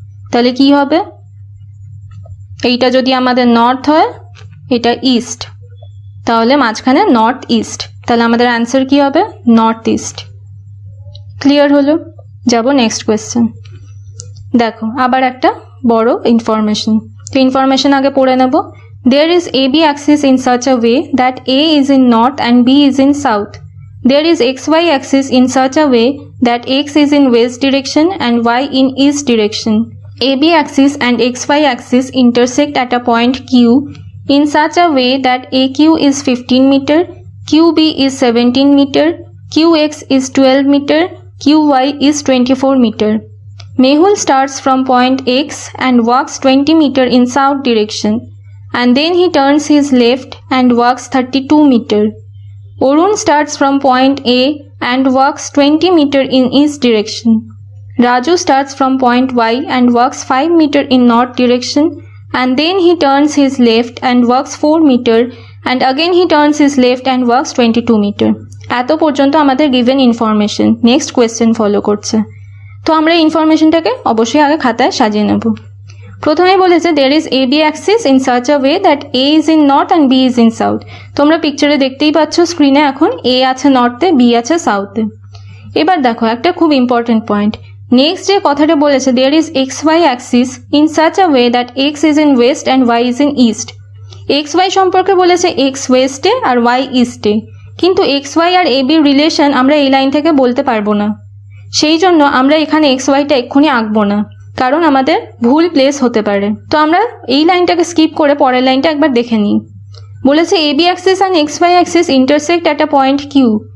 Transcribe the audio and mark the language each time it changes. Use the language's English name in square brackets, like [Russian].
[Bangla] তাহলে কি হবে, এইটা যদি আমাদের নর্থ হয়, এটা ইস্ট, তাহলে মাঝখানে নর্থ ইস্ট, তাহলে আমাদের অ্যান্সার কি হবে, নর্থ ইস্ট। ক্লিয়ার হলো। যাব নেক্সট কোয়েশ্চেন। দেখো আবার একটা বড় ইনফরমেশন, তো ইনফরমেশন আগে পড়ে নেব। [English] There is AB axis in such a way that A is in north and B is in south. There is XY axis in such a way that X is in west direction and Y in east direction. AB axis and XY axis intersect at a point Q in such a way that AQ is 15 meter, QB is 17 meter, QX is 12 meter, QY is 24 meter. Mehul starts from point X and walks 20 meter in south direction, and then he turns his left and walks 32 meter. Orun starts from point A and walks 20 meter in east direction. Raju starts from point Y and walks 5 meter in north direction, and then he turns his left and walks 4 meter, and again he turns his left and walks 22 meter. [Bangla] এত পর্যন্ত আমাদের given information. Next question follow করছে, তো আমরা ইনফরমেশনটাকে অবশ্যই আগে খাতায় সাজিয়ে নেব। প্রথমে বলেছে [English] there is AB axis in such a way that A is in north and B is in south. [Bangla] তোমরা পিকচারে দেখতেই পাচ্ছ স্ক্রিনে, এখন A আছে নর্থে, B আছে সাউথে। এবার দেখো একটা খুব ইম্পর্টেন্ট পয়েন্ট, নেক্সট যে কথাটা বলেছে [English] there is XY axis in such a way that X is in west and Y is in east. [Bangla] XY সম্পর্কে বলেছে X ওয়েস্টে আর Y ইস্টে, কিন্তু XY আর AB রিলেশন আমরা এই লাইন থেকে বলতে পারবো না, সেই জন্য আমরা এখানে XYটা এক্ষুনি আঁকবো না, কারণ আমাদের ভুল প্লেস হতে পারে। তো আমরা এই লাইনটাকে স্কিপ করে পরের লাইনটা একবার দেখে নিই। বলেছে [English] AB axis and XY axis intersect at a point Q.